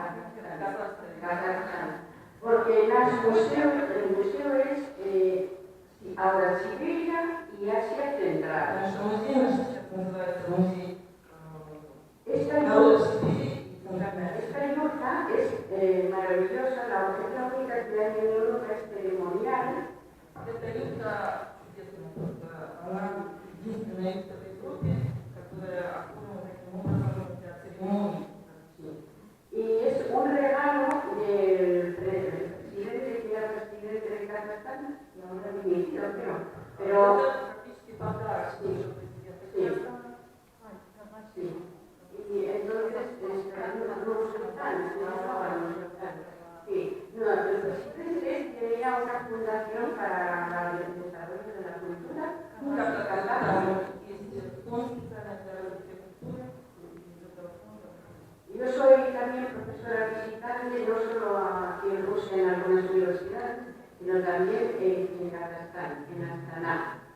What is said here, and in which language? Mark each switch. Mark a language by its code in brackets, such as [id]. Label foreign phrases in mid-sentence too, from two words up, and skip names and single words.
[es] Porque el museo es ahora Siberia y Asia Central. Esta yurta es maravillosa, la única que hay en Europa es ceremonial. Esta yurta [ru] она единственная юрта в Европе, которая оформлена таким образом для церемоний. Y es un regalo del presidente, que era presidente de Kazajstán, y ahora dimitido, creo. [es] Pero [ru] практически подарок бывшего президента Казахстана. [es] sí. Y entonces los sultanes, sí. No, el presidente tenía una fundación para el desarrollo de la cultura. Yo soy también profesora visitante, no solo aquí en Rusia en algunas universidades, sino también en Kazajstán, en Astana.